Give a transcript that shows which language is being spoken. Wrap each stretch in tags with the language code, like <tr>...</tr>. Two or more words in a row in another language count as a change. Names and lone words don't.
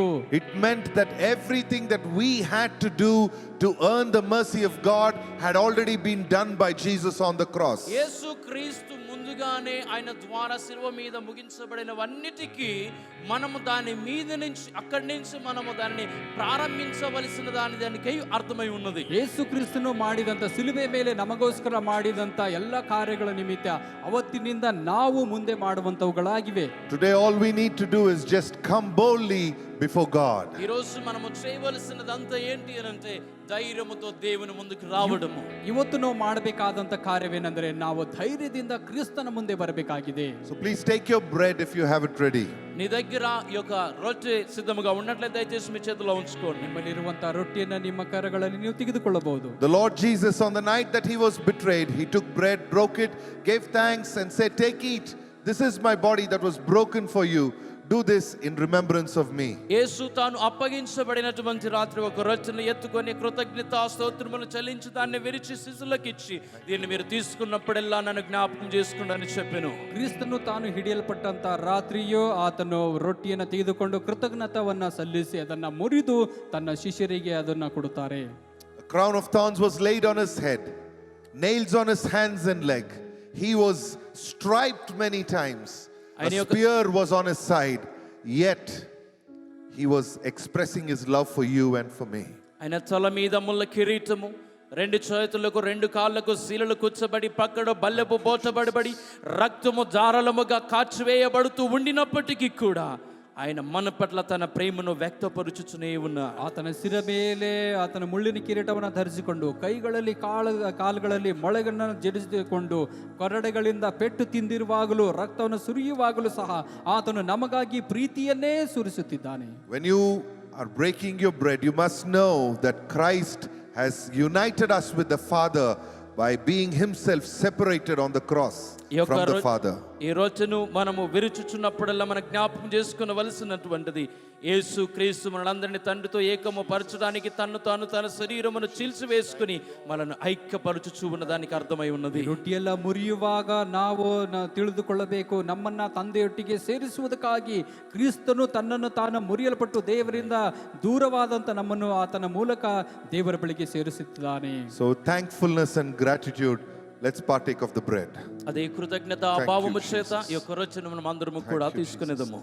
<en>It meant that everything that we had to do to earn the mercy of God had already been done by Jesus on the cross.</en> <te>యేసు క్రీస్తు ముందుగానే ఆయన ద్వారా శిలువ మీద ముగించబడినవన్నిటికీ మనము దాని మీద నుంచి అక్కడి నుంచి మనము దాన్ని ప్రారంభించవలసిన దానికై అర్థమై ఉన్నది.</te> <kn>ಯೇಸು ಕ್ರಿಸ್ತನು ಮಾಡಿದಂತ ಸಿಲುಬೆ ಮೇಲೆ ನಮಗೋಸ್ಕರ ಮಾಡಿದಂತ ಎಲ್ಲ ಕಾರ್ಯಗಳ ನಿಮಿತ್ತ ಅವತ್ತಿನಿಂದ ನಾವು ಮುಂದೆ ಮಾಡುವಂತವುಗಳಾಗಿವೆ.</kn> <en>Today all we need to do is just come boldly before God.</en> <te>ఈ రోజు మనము చేయవలసినదంతా ఏంటి అంటే ధైర్యముతో దేవుని ముందుకు రావడము.</te> <kn>ಇವತ್ತು ನಾವು ಮಾಡಬೇಕಾದಂತ ಕಾರ್ಯವೇನೆಂದರೆ ನಾವು ಧೈರ್ಯದಿಂದ ಕ್ರಿಸ್ತನ ಮುಂದೆ ಬರಬೇಕಾಗಿದೆ.</kn> <en>So please take your bread if you have it ready.</en> <te>నీ దగ్గర ఈ యొక్క రొట్టె సిద్ధముగా ఉన్నట్లయితే దయచేసి మీ చేతిలో ఉంచుకోండి.</te> <kn>ನಿಮ್ಮಲ್ಲಿರುವಂತಹ ರೊಟ್ಟಿಯನ್ನ ನಿಮ್ಮ ಕರಗಳಲ್ಲಿ ನೀವು ತೆಗೆದುಕೊಳ್ಳಬಹುದು.</kn> <en>The Lord Jesus, on the night that he was betrayed, he took bread, broke it, gave thanks and said, "Take, eat. This is my body that was broken for you. Do this in remembrance of me."</en> <te>యేసు తాను అప్పగించబడినటువంటి రాత్రి ఒక రొట్టెను ఎత్తుకొని కృతజ్ఞతా స్తోత్రములు చెల్లించి దాన్ని విరిచి శిష్యులకు ఇచ్చి, దీన్ని మీరు తీసుకున్నప్పుడెల్లా నన్ను జ్ఞాపకం చేసుకోండి అని చెప్పెను.</te> <kn>ಕ್ರಿಸ್ತನು ತಾನು ಹಿಡಿಯಲ್ಪಟ್ಟಂತ ರಾತ್ರಿಯೋ ಆತನು ರೊಟ್ಟಿಯನ್ನು ತೆಗೆದುಕೊಂಡು ಕೃತಜ್ಞತವನ್ನ ಸಲ್ಲಿಸಿ ಅದನ್ನ ಮುರಿದು ತನ್ನ ಶಿಷ್ಯರಿಗೆ ಅದನ್ನ ಕೊಡುತ್ತಾರೆ.</kn> <en>A crown of thorns was laid on his head, nails on his hands and leg. He was striped many times. A spear was on his side, yet he was expressing his love for you and for me.</en> <te>ఆయన తల మీద ముళ్ళ కిరీటము, రెండు చేతులకు రెండు కాళ్ళకు శీలలు కూర్చబడి పక్కన బల్లెపు పోచబడి రక్తము ధారాళముగా కాచివేయబడుతూ ఉండినప్పటికీ కూడా ఆయన మన పట్ల తన ప్రేమను వ్యక్తపరుచుచునే ఉన్నారు.</te> <kn>ಆತನ ಶಿರ ಮೇಲೆ ಆತನ ಮುಳ್ಳಿನ ಕಿರೀಟವನ್ನು ಧರಿಸಿಕೊಂಡು ಕೈಗಳಲ್ಲಿ ಕಾಲುಗಳಲ್ಲಿ ಮೊಳೆಗಳನ್ನು ಜಡಿಸಿಕೊಂಡು ಕೊರಡೆಗಳಿಂದ ಪೆಟ್ಟು ತಿಂದಿರುವಾಗಲೂ ರಕ್ತವನ್ನು ಸುರಿಯುವಾಗಲೂ ಸಹ ಆತನು ನಮಗಾಗಿ ಪ್ರೀತಿಯನ್ನೇ ಸುರಿಸುತ್ತಿದ್ದಾನೆ.</kn> <en>When you are breaking your bread, you must know that Christ has united us with the Father by being himself separated on the cross from the Father.</en> <te>ఈ రోజును మనము విరుచుచున్నప్పుడల్లా మన జ్ఞాపకం చేసుకునవలసినటువంటిది, యేసు క్రీస్తు మనందరినీ తండ్రితో ఏకము పరచడానికి తన శరీరమును చీల్చివేసుకుని మనను ఐక్యపరచుచు ఉన్నదానికి అర్థమై ఉన్నది.</te> <kn>ರೊಟ್ಟಿಯೆಲ್ಲ ಮುರಿಯುವಾಗ ನಾವು ತಿಳಿದುಕೊಳ್ಳಬೇಕು, ನಮ್ಮನ್ನ ತಂದೆಯೊಟ್ಟಿಗೆ ಸೇರಿಸುವುದಕ್ಕಾಗಿ ಕ್ರಿಸ್ತನು ತನ್ನನ್ನು ತಾನು ಮುರಿಯಲ್ಪಟ್ಟು ದೇವರಿಂದ ದೂರವಾದಂತ ನಮ್ಮನ್ನು ಆತನ ಮೂಲಕ ದೇವರ ಬಳಿಗೆ ಸೇರಿಸುತ್ತಿದ್ದಾನೆ.</kn> <en>So thankfulness and gratitude, let's partake of the bread.</en> <te>అదే కృతజ్ఞత భావము చేత ఈ యొక్క రొట్టెను మనం అందరము కూడా తీసుకునేదము.</te>